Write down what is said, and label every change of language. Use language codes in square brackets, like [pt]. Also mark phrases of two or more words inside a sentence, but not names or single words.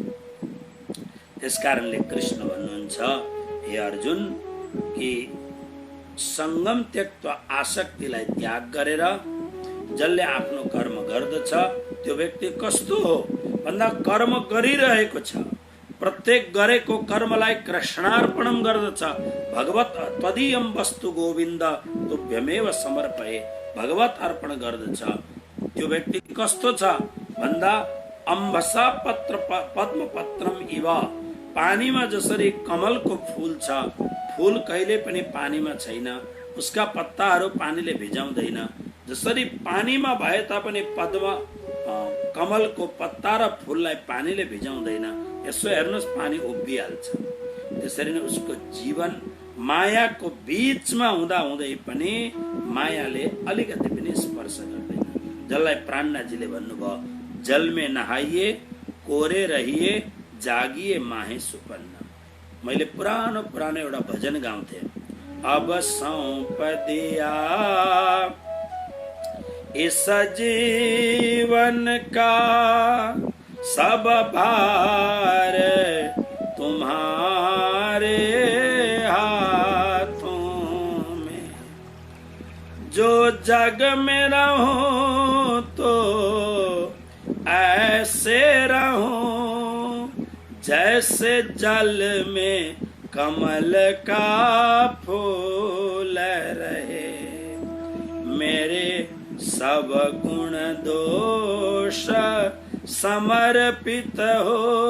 [ne] त्यसकारणले कृष्ण भन्नुहुन्छ, हे अर्जुन, कि [sa] संगम त्यक्त्वा [ne] आसक्तिलाई त्याग गरेर जसले आफ्नो कर्म गर्दछ त्यो व्यक्ति कस्तो हो भन्दा कर्म गरिरहेको छ, प्रत्येक गरेको कर्मलाई कृष्णार्पणम गर्दछ। [sa] भगवत त्वदीयम वस्तु गोविन्द तुभ्यमेव समर्पये, [ne] भगवत अर्पण गर्दछ। त्यो व्यक्ति कस्तो छ भन्दा [sa] अम्बसा पत्र पद्म पत्रम इव, [ne] पानीमा जसरी कमलको फूल छ, फूल कहिले पनि पानीमा छैन, उसका पत्ताहरू पानीले भिजाउँदैन। जसरी पानीमा भए तापनि पद्म कमलको पत्ता र फूललाई पानीले भिजाउँदैन, यसो हेर्नुहोस् पानी उभिहाल्छ। त्यसरी नै उसको जीवन मायाको बीचमा हुँदा हुँदै पनि मायाले अलिकति पनि स्पर्श गर्दैन। जसलाई प्राणनाथजीले भन्नुभयो, [hi] जल में नहाइए कोरे रहिए जागिए माहे सुपन्न। [ne] मैले पुरानो एउटा भजन गाउँथे, [hi] अब सौंप दिया इस जीवन का सब भार तुम्हारे हाथों में, जो जग में रहो तो ऐसे रहो जैसे जल में कमल का फूल रहे, मेरे सब गुण दोष समर्पित हो,